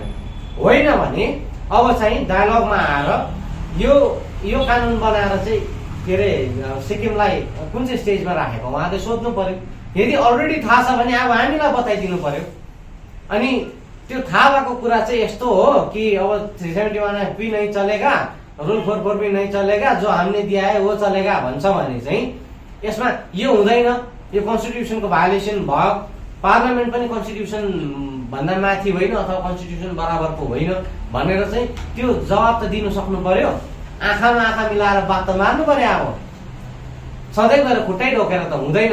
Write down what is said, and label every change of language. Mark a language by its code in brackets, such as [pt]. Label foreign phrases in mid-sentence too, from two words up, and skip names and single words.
[ne] होइन भने अब चाहिँ डायलगमा आएर यो कानुन बनाएर चाहिँ के अरे सिक्किमलाई कुन चाहिँ स्टेजमा राखेको उहाँले सोध्नु पर्यो। यदि अलरेडी थाहा छ भने अब हामीलाई बताइदिनु पर्यो। अनि त्यो थाहा भएको कुरा चाहिँ यस्तो हो कि अब 371F [hi] भी नहीं चलेगा, रूल 44 भी नहीं चलेगा, जो हमने दिया है वो चलेगा [ne] भन्छ भने चाहिँ यसमा यो हुँदैन, यो कन्स्टिट्युसनको भायोलेसन भयो। पार्लियामेन्ट पनि कन्स्टिट्युसन भन्दा माथि होइन अथवा कन्स्टिट्युसन बराबरको होइन भनेर चाहिँ त्यो जवाब त दिनु सक्नु पर्यो। आँखामा आँखा मिलाएर बात त मार्नु पर्यो। अब सधैँ गएर खुट्टै ढोकेर त हुँदैन।